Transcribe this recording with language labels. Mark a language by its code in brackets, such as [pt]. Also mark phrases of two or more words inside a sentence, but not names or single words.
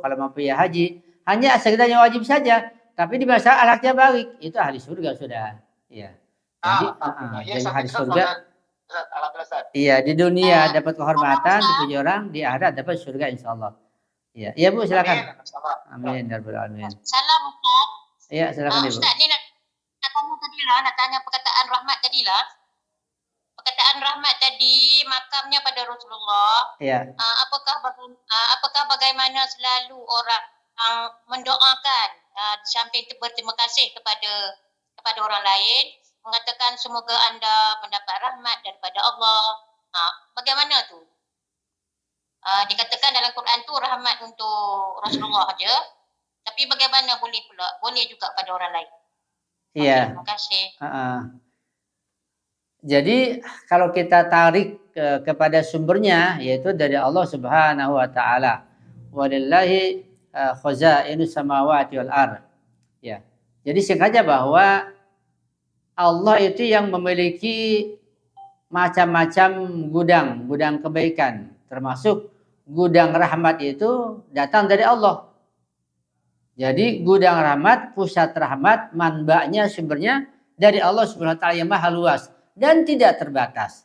[id] Kalau mampu ya haji, hanya sekedarnya wajib saja. Tapi di masa akhlaknya baik, itu ahli surga sudah. Ya. Jadi ahli surga. Iya, di dunia dapat kehormatan, dipuji orang, di akhirat dapat surga [ar] إن شاء الله. [id] Iya, iya Bu, silakan. Amin, [ar] يا رب العالمين. [ms] Salam Ustaz. [id] Iya, silakan Ibu. [ms] Ustaz ni nak tanya tadilah, nak tanya perkataan rahmat tadilah. Perkataan rahmat tadi makamnya pada Rasulullah. Ya. Apakah bagaimana selalu orang mendoakan sampai berterima kasih kepada orang lain, mengatakan semoga anda mendapat rahmat daripada Allah. Bagaimana tu? Dikatakan dalam Quran tu rahmat untuk Rasulullah aja, tapi bagaimana boleh pula? Boleh juga pada orang lain. [id] Iya. Terima kasih. Jadi kalau kita tarik kepada sumbernya, yaitu dari Allah [ar] سبحانه وتعالى. ولله خزائن السماوات والأرض. [id] Ya. Jadi singkatnya bahwa Allah itu yang memiliki macam-macam gudang kebaikan, termasuk gudang rahmat itu datang dari Allah. Jadi gudang rahmat, pusat rahmat, manbanya, sumbernya dari Allah [ar] سبحانه وتعالى [id] yang maha luas dan tidak terbatas.